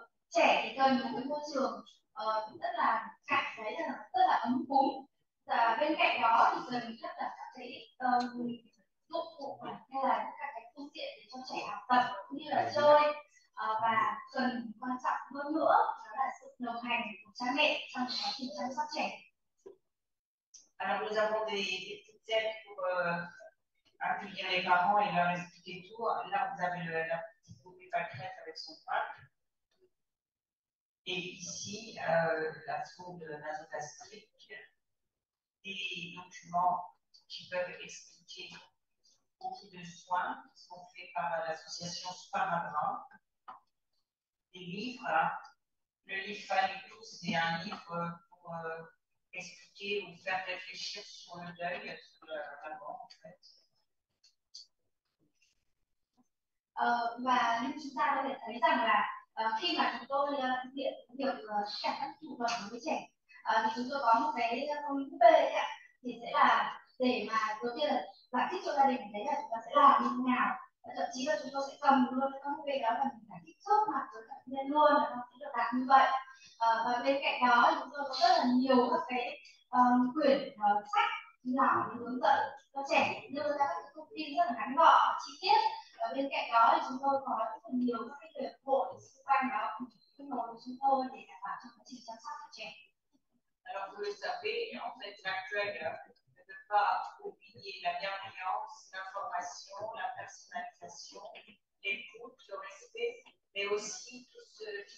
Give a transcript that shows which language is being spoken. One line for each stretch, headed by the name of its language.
Vietnamese: Trẻ thì cần một cái môi trường rất là cảm thấy là rất là ấm cúng, và bên cạnh đó thì cần rất là các cái dụng cụ hay là các cái phương tiện để cho trẻ học tập cũng như là chơi, và cần quan trọng hơn nữa đó là sự đồng hành của cha mẹ trong quá trình chăm sóc trẻ.
French: Alors, nous avons des petites aides pour accueillir les parents et leur expliquer tout. Là, vous avez la petite poupée pâquerette avec son pack. Et ici, la sonde nasogastrique, des documents qui peuvent expliquer beaucoup de soins qui sont faits par l'association Sparadrap. Des livres, hein. Le livre Fallait, c'est un livre pour expliquer ou faire réfléchir sur le deuil, sur la mort en fait.
Vietnamese: Và như chúng ta có thể thấy rằng là khi mà chúng tôi thực hiện việc tất cả các thủ thuật đối với trẻ, thì chúng tôi có một cái búp bê ạ, thì sẽ là để mà đầu tiên là giải thích cho gia đình thấy là chúng ta sẽ làm như thế nào, thậm chí là chúng tôi sẽ cầm luôn cái búp bê đó và mình giải thích trước mặt với bệnh nhân luôn là nó sẽ được làm như vậy. Và bên cạnh đó chúng tôi có rất là nhiều các cái quyển sách nhỏ hướng dẫn cho trẻ, đưa ra các thông tin rất là ngắn gọn và chi tiết. Và bên cạnh đó thì chúng tôi có rất là nhiều các cái hiệp hội xung quanh đó kết nối với chúng tôi để đảm bảo cho quá trình chăm sóc của trẻ.
French: Alors vous le savez, en fait, l'accueil ne peut pas oublier la bienveillance, l'information, la personnalisation, l'écoute, le respect, mais aussi tout ce